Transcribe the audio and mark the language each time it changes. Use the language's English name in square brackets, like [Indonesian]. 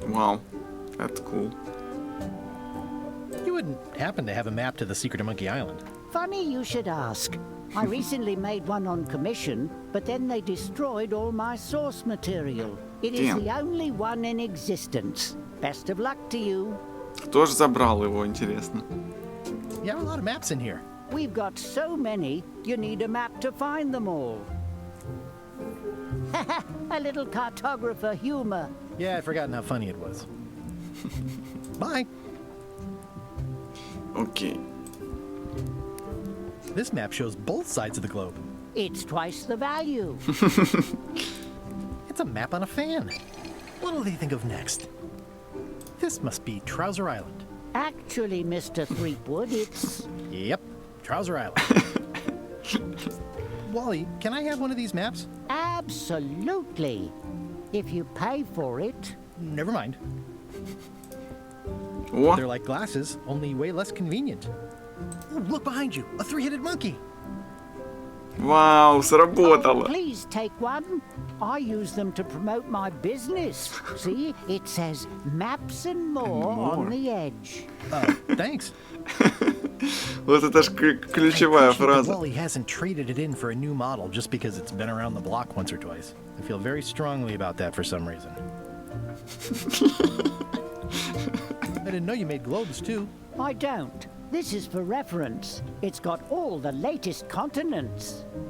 [English] Wow, that's cool. You wouldn't happen to have a map to the secret of Monkey Island? Funny you should ask. I recently made one on commission, but then they destroyed all my source material. It is the only one in existence. Best of luck to you. [Russian] Кто же забрал его, интересно? [English] You have a lot of maps in here. We've got so many, you need a map to find them all. A little cartographer humor. Yeah, I'd forgotten how funny it was. Bye. Okay. This map shows both sides of the globe. It's twice the value. It's a map on a fan. What'll they think of next? This must be Trouser Island. Actually, Mr. Threepwood, it's... Yep, Trouser Island. Wally, can I have one of these maps? Absolutely. If you pay for it. Never mind. What? They're like glasses, only way less convenient. Oh, look behind you, a three-headed monkey. [Russian] Вау, сработало. [English] Oh, please take one. I use them to promote my business. See, it says maps and more on the edge. Thanks. [Russian] Вот это ж ключевая фраза. [English] Wally hasn't traded it in for a new model just because it's been around the block once or twice. I feel very strongly about that for some reason. I didn't know you made globes too. I don't. This is for reference. It's got all the latest continents.